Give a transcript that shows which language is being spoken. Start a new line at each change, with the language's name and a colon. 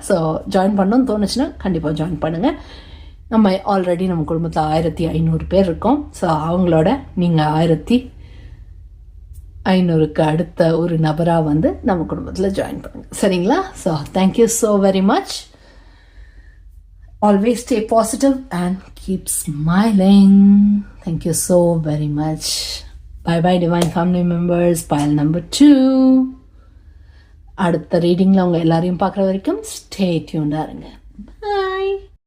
Tamil: So join பண்ணணும்னு தோணுச்சுன்னா கண்டிப்பாக ஜாயின் பண்ணுங்கள். நம்ம ஆல்ரெடி நம்ம குடும்பத்தில் 1500 பேர் இருக்கோம். ஸோ அவங்களோட நீங்கள் 1500க்கு அடுத்த ஒரு நபராக நம்ம குடும்பத்தில் ஜாயின் பண்ணுங்கள்.
English: சரிங்களா? So thank you so very much. Always stay positive and keep smiling. Thank you so very much. Bye bye, Divine Family members. Pile number 2.
Tamil: அடுத்த ரீடிங்கில் அவங்க எல்லாரையும் பார்க்குற வரைக்கும் ஸ்டே டியூன்டாக இருங்க. பாய்.